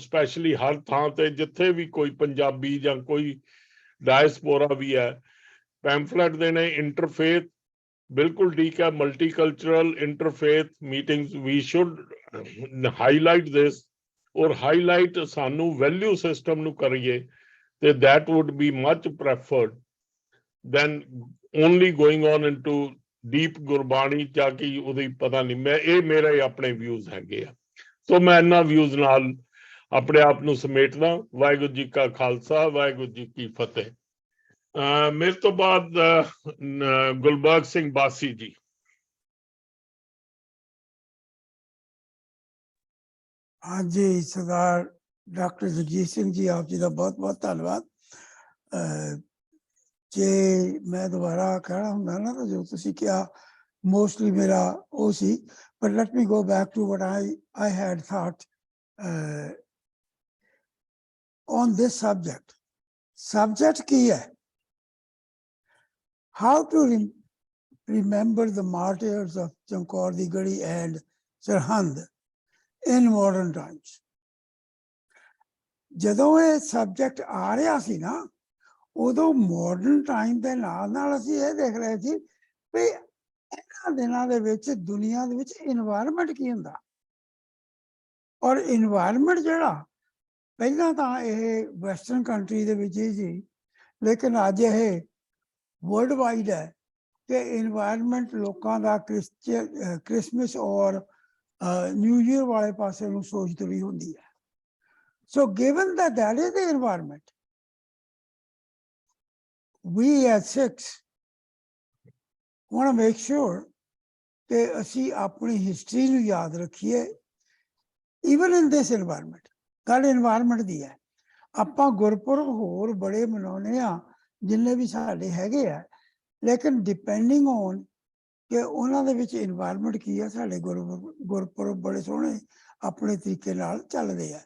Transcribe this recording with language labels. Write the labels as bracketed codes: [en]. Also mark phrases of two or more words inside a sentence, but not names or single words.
[pa] ਸਪੈਸ਼ਲੀ ਹਰ ਥਾਂ ਤੇ ਜਿੱਥੇ ਵੀ ਕੋਈ ਪੰਜਾਬੀ ਜਾਂ ਕੋਈ ਡਾਇਸਪੋਰਾ ਵੀ ਹੈ, ਪੈਂਫਲੇਟ ਦੇਣੇ ਇੰਟਰਫੇਥ ਬਿਲਕੁਲ ਠੀਕ ਹੈ, [en] multicultural interfaith meetings [pa] ਵੀ [en] should highlight this [pa] ਔਰ ਹਾਈਲਾਈਟ ਸਾਨੂੰ [en] value system [pa] ਨੂੰ ਕਰੀਏ ਤੇ [en] that would be much preferred than only going on into deep [pa] ਗੁਰਬਾਣੀ ਜਾ ਕੇ ਉਹਦੀ ਪਤਾ ਨਹੀਂ। ਮੈਂ ਇਹ ਮੇਰੇ ਆਪਣੇ ਵਿਊਜ਼ ਹੈਗੇ ਆ। ਸੋ ਮੈਂ ਇਹਨਾਂ ਵਿਊਜ਼ ਨਾਲ ਆਪਣੇ ਆਪ ਨੂੰ ਸਮੇਟਦਾ। ਵਾਹਿਗੁਰੂ ਜੀ ਕਾ ਖਾਲਸਾ, ਵਾਹਿਗੁਰੂ ਜੀ ਕੀ ਫਤਿਹ। ਮੇਰੇ ਤੋਂ ਬਾਅਦ ਗੁਲਬਰਗ ਸਿੰਘ ਬਾਸੀ ਜੀ। ਹਾਂਜੀ, ਸਰਦਾਰ ਡਾਕਟਰ ਜਗਜੀਤ ਸਿੰਘ ਜੀ, ਆਪ ਜੀ ਦਾ ਬਹੁਤ ਬਹੁਤ ਧੰਨਵਾਦ। ਜੇ ਮੈਂ ਦੁਬਾਰਾ ਕਹਿਣਾ ਹੁੰਦਾ ਨਾ ਤਾਂ ਜੋ ਤੁਸੀਂ ਕਿਹਾ ਮੋਸਟਲੀ ਮੇਰਾ ਉਹ ਸੀ, ਪਰ [en] let me go back to what I had thought on this subject. [pa] Subject ਕੀ ਹੈ? [en] How to remember the martyrs of Chamkaur di Gadi and Sarhand in modern times. [pa] ਜਦੋਂ ਇਹ ਸਬਜੈਕਟ ਆ ਰਿਹਾ ਸੀ ਨਾ, ਉਦੋਂ [en] modern time [pa] ਦੇ ਨਾਲ ਨਾਲ ਅਸੀਂ ਇਹ ਦੇਖ ਰਹੇ ਸੀ ਵੀ ਇਹਨਾਂ ਦਿਨਾਂ ਦੇ ਵਿੱਚ ਦੁਨੀਆ ਦੇ ਵਿੱਚ ਇਨਵਾਇਰਮੈਂਟ ਕੀ ਹੁੰਦਾ, ਔਰ ਇਨਵਾਇਰਮੈਂਟ ਜਿਹੜਾ ਪਹਿਲਾਂ ਤਾਂ ਇਹ [en] western country [pa] ਦੇ ਵਿੱਚ ਹੀ ਸੀ, ਲੇਕਿਨ ਅੱਜ ਇਹ [en] world wide [pa] ਹੈ ਕਿ ਇਨਵਾਇਰਮੈਂਟ ਲੋਕਾਂ ਦਾ ਕ੍ਰਿਸਮਸ ਔਰ [en] New Year [pa] ਵਾਲੇ ਪਾਸੇ ਨੂੰ ਸੋਚ ਵੀ ਹੁੰਦੀ ਹੈ। [en] So given that that is the environment, we as Sikhs want to make sure [pa] ਕਿ ਅਸੀਂ ਆਪਣੀ ਹਿਸਟਰੀ ਨੂੰ ਯਾਦ ਰੱਖੀਏ [en] even in this environment। [pa] ਗੱਲ ਇਨਵਾਇਰਮੈਂਟ ਦੀ ਹੈ। ਆਪਾਂ ਗੁਰਪੁਰਬ ਹੋਰ ਬੜੇ ਮਨਾਉਂਦੇ ਆ ਜਿੰਨੇ ਵੀ ਸਾਡੇ ਹੈਗੇ ਆ, ਲੇਕਿਨ [en] depending on [pa] ਕਿ ਉਹਨਾਂ ਦੇ ਵਿੱਚ ਇਨਵਾਇਰਮੈਂਟ ਕੀ ਹੈ, ਸਾਡੇ ਗੁਰਪੁਰਬ ਬੜੇ ਸੋਹਣੇ ਆਪਣੇ ਤਰੀਕੇ ਨਾਲ ਚੱਲਦੇ ਆ।